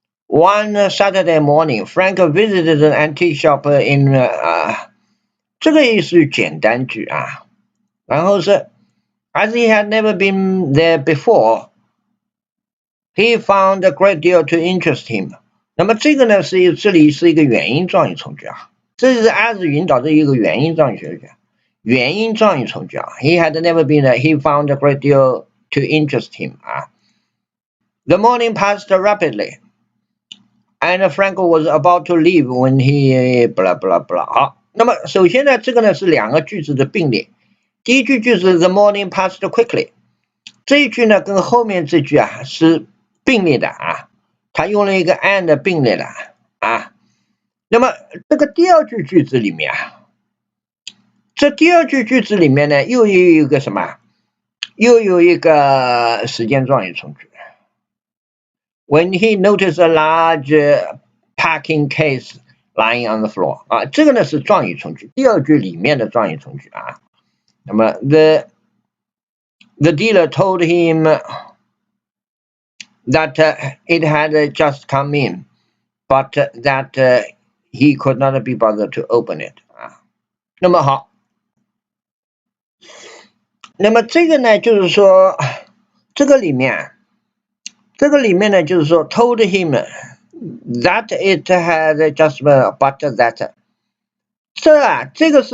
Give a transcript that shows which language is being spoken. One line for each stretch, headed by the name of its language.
English: One Saturday morning, Frank visited an antique shop in
Chinese: 这个也是简单句啊。然后是
English: as he had never been there before, he found a great deal to interest him。
Chinese: 那么这个呢这里是一个原因状语从句啊，这是 as 引导的一个原因状语从句，原因状语从句啊。
English: He had never been there, he found a great deal to interest him 啊。 The morning passed rapidly.And Frank was about to leave when he blah blah blah。
Chinese: 好，那么首先呢，这个呢是两个句子的并列。第一句就是
English: The morning passed quickly，
Chinese: 这一句呢跟后面这句啊是并列的啊，它用了一个 and 并列的啊。那么这个第二句句子里面啊，这第二句句子里面呢又有一个什么？又有一个时间状语从句。
English: When he noticed a large packing case lying on the floor 啊，
Chinese: 这个呢是状语从句，第二句里面的状语从句啊。
English: 那么 the dealer told him that it had just come in, but that he could not be bothered to open it 啊。
Chinese: 那么好，那么这个呢就是说，这个里面呢就是说
English: told him that it had just but that
Chinese: 这